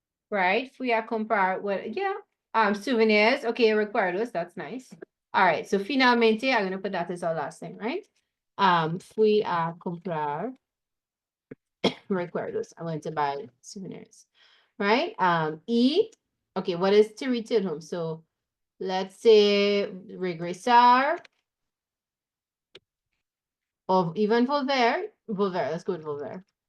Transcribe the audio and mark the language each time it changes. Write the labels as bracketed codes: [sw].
[en] Right? [es] Fui a comprar [en] what? Yeah. Souvenirs. Okay, recuerdos. That's nice. All right. So finalmente, I'm gonna put that as our last thing, right? [es] Fui a comprar recuerdos. [en] I went to buy souvenirs, right? Okay, what is to return home? So let's say regresar, or even volver. Volver, let's go with volver.